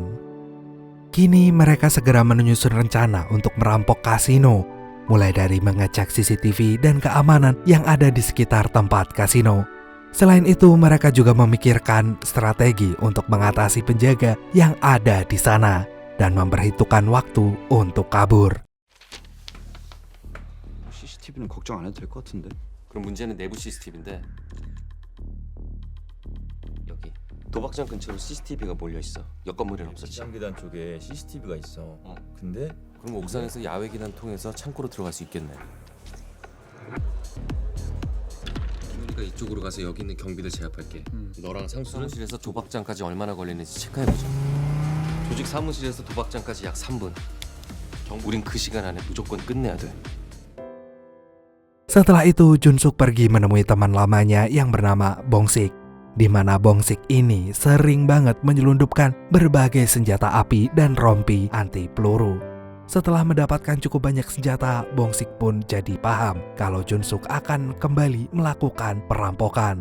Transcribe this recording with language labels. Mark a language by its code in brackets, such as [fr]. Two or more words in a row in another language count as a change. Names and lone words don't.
[id] Kini mereka segera menyusun rencana untuk merampok kasino, mulai dari mengecek CCTV dan keamanan yang ada di sekitar tempat kasino. Selain itu, mereka juga memikirkan strategi untuk mengatasi penjaga yang ada di sana dan memperhitungkan waktu untuk kabur. [ko] CCTV는 걱정 안 해도 될 것 같은데. 그럼 문제는 내부 CCTV인데 여기 도박장 근처로 CCTV가 몰려 있어. 옆 건물에는 없었지. 시장계단 쪽에 CCTV가 있어. 근데 그럼 옥상에서 야외 계단 통해서 창고로 들어갈 수 있겠네. 김훈이가 이쪽으로 가서 여기 있는 경비들 제압할게. 너랑 상수는 사무실에서 도박장까지 얼마나 걸리는지 체크해보자. 조직 사무실에서 도박장까지 약 3분. 우린 그 시간 안에 무조건 끝내야 돼. [id] Setelah itu, Jun-suk pergi menemui teman lamanya yang bernama Bong-sik, di mana Bong-sik ini sering banget menyelundupkan berbagai senjata api dan rompi anti peluru. Setelah mendapatkan cukup banyak senjata, Bong-sik pun jadi paham kalau Jun-suk akan kembali melakukan perampokan.